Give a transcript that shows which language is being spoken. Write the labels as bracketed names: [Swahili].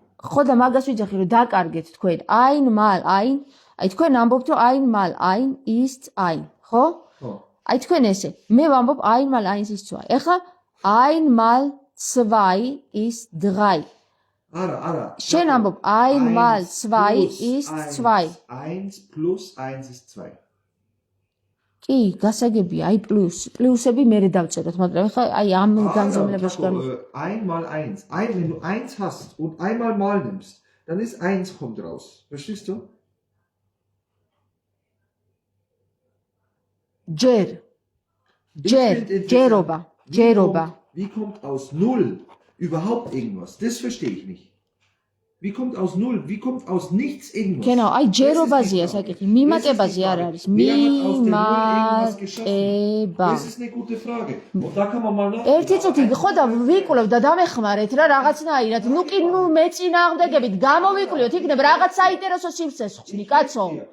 [Georgian] ხო და მაგას ვიძახი რომ დაკარგეთ თქვენ. [German] einmal 1, [Georgian] აი თქვენ ამბობთ რომ [German] einmal 1 ist 1, [Georgian] ხო? ხო. აი თქვენ ესე, მე ვამბობ [German] einmal 1 ist 2. [Georgian] ეხლა [German] einmal 2 ist 3. [Georgian] არა. შენ ამბობ [German] einmal 2 ist 2. 1 plus 1 ist 2. [Georgian] კი, გასაგებია, აი პლუსები მერე დავწეროთ, მაგრამ ეხლა აი ამ განზომილებაში [German] Einmal 1. Wenn du 1 hast und einmal mal nimmst, dann ist 1 kommt raus. Verstehst du? [Georgian] ჯერობა. [German] Wie kommt aus 0 überhaupt irgendwas? Das verstehe ich nicht. Wie kommt aus 0? Wie kommt aus nichts irgendwas? Genau, [Georgian] აი ჯერობაზეა საკითხი, მიმატებაზე არ არის. მიმატება. [German] Das ist eine gute Frage. Und da kann man mal nach. [Georgian] ერთი წუთი ხო და ვიკვლევ და დამეხმარეთ რა რაღაცნაირად. ნუ კი ნუ მეწინააღმდეგებით გამოვიკვლიოთ, იქნებ რაღაც საინტერესო სივრცეს ხვდები, კაცო.